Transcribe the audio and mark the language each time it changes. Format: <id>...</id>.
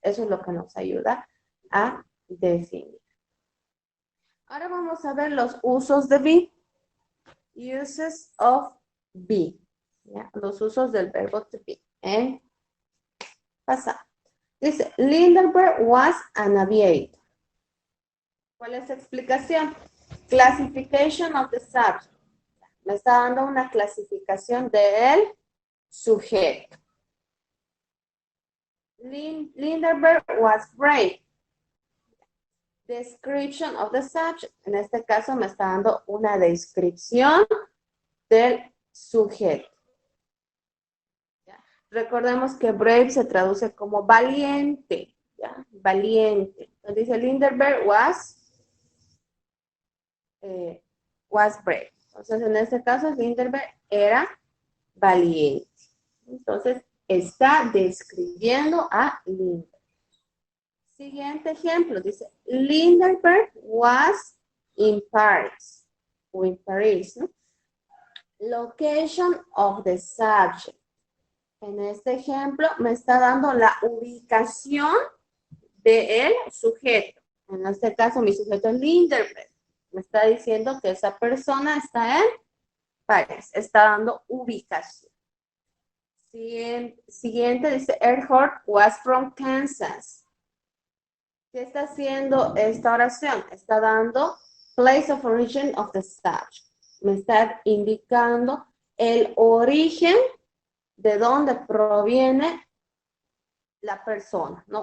<es>Eso es lo que nos ayuda a definir. Ahora vamos a ver los usos de be.</es> <en>Uses of be.</en> <es>¿Ya? Los usos del verbo to be en pasado. Dice,</es> <en>Lindbergh was an aviator.</en> <es>¿Cuál es la explicación?</es> <en>Classification of the subject.</en> <es>Me está dando una clasificación del sujeto.</es> <en>Lindbergh was brave. Description of the subject.</en> <es>En este caso me está dando una descripción del sujeto. ¿Ya? Recordemos que brave se traduce como valiente. ¿Ya? Valiente. Entonces dice</es> <en>Lindbergh was brave.</en> <es>Entonces en este caso Lindbergh era valiente. Entonces está describiendo a Lindbergh. Siguiente ejemplo, dice,</es> <en>Lindbergh was in Paris,</en> <es>o</es> <en>in Paris,</en> <es>¿no?</es> <en>Location of the subject.</en> <es>En este ejemplo me está dando la ubicación del sujeto. En este caso mi sujeto es Lindbergh. Me está diciendo que esa persona está en París, está dando ubicación. Siguiente dice,</es> <en>Earhart was from Kansas.</en> <es>¿Qué está haciendo esta oración? Está dando</es> <en>place of origin of the subject.</en> <es>Me está indicando el origen de dónde proviene la persona, ¿no?</es>